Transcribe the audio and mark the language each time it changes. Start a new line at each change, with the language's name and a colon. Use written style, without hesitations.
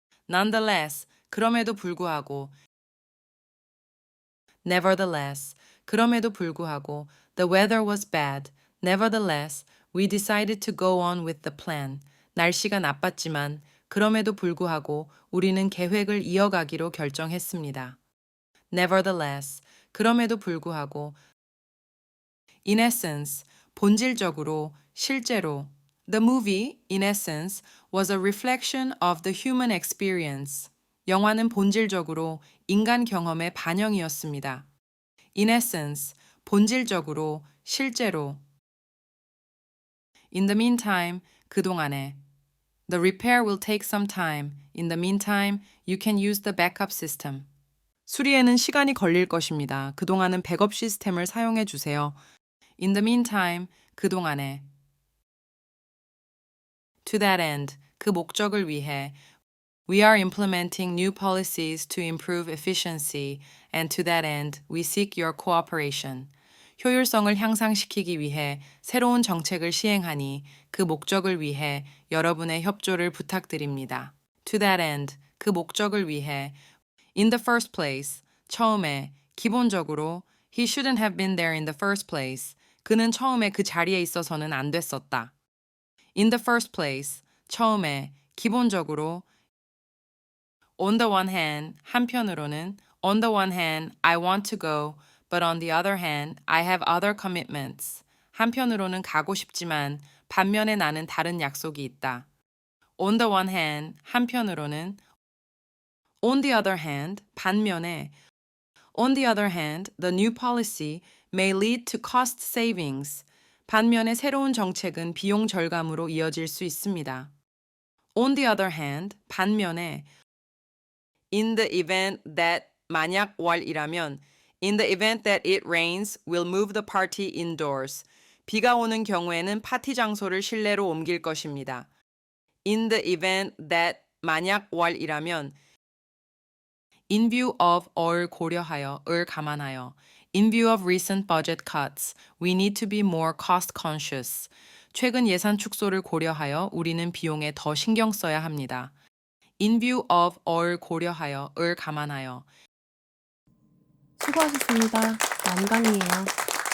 English: Nonetheless,
Korean: 그럼에도 불구하고
English: Nevertheless, 그럼에도 불구하고 The weather was bad. Nevertheless, we decided to go on with the plan.
Korean: 날씨가 나빴지만 그럼에도 불구하고 우리는 계획을 이어가기로 결정했습니다.
English: Nevertheless,
Korean: 그럼에도 불구하고
English: In essence,
Korean: 본질적으로, 실제로
English: The movie, in essence, was a reflection of the human experience.
Korean: 영화는 본질적으로 인간 경험의 반영이었습니다.
English: In essence,
Korean: 본질적으로, 실제로
English: In the meantime,
Korean: 그동안에
English: The repair will take some time. In the meantime, you can use the backup system.
Korean: 수리에는 시간이 걸릴 것입니다. 그동안은 백업 시스템을 사용해 주세요.
English: In the meantime,
Korean: 그동안에
English: To that end,
Korean: 그 목적을 위해
English: We are implementing new policies to improve efficiency, and to that end, we seek your cooperation.
Korean: 효율성을 향상시키기 위해 새로운 정책을 시행하니 그 목적을 위해 여러분의 협조를 부탁드립니다.
English: To that end,
Korean: 그 목적을 위해
English: In the first place,
Korean: 처음에, 기본적으로
English: He shouldn't have been there in the first place.
Korean: 그는 처음에 그 자리에 있어서는 안 됐었다.
English: In the first place,
Korean: 처음에, 기본적으로.
English: On the one hand,
Korean: 한편으로는.
English: On the one hand, I want to go, but on the other hand, I have other commitments.
Korean: 한편으로는 가고 싶지만 반면에 나는 다른 약속이 있다.
English: On the one hand,
Korean: 한편으로는.
English: On the other hand,
Korean: 반면에.
English: On the other hand, the new policy may lead to cost savings.
Korean: 반면에 새로운 정책은 비용 절감으로 이어질 수 있습니다.
English: On the other hand,
Korean: 반면에.
English: In the event that,
Korean: 만약 월이라면
English: In the event that it rains, we'll move the party indoors.
Korean: 비가 오는 경우에는 파티 장소를 실내로 옮길 것입니다.
English: In the event that,
Korean: 만약 월이라면
English: In view of
Korean: 을 고려하여, 을 감안하여.
English: In view of recent budget cuts, we need to be more cost conscious.
Korean: 최근 예산 축소를 고려하여 우리는 비용에 더 신경 써야 합니다.
English: In view of
Korean: 을 고려하여, 을 감안하여. 수고하셨습니다. 완강이에요.